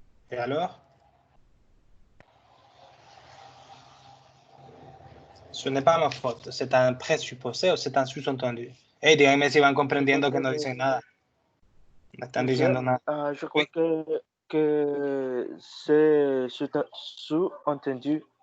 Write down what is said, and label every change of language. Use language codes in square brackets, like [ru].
[fr] Et alors? Ce n'est pas ma faute. C'est un présupposé ou c'est un sous-entendu. [es] Hey, díganme si van comprendiendo que no dicen nada. No están diciendo nada. [fr] Je crois que c'est sous-entendu.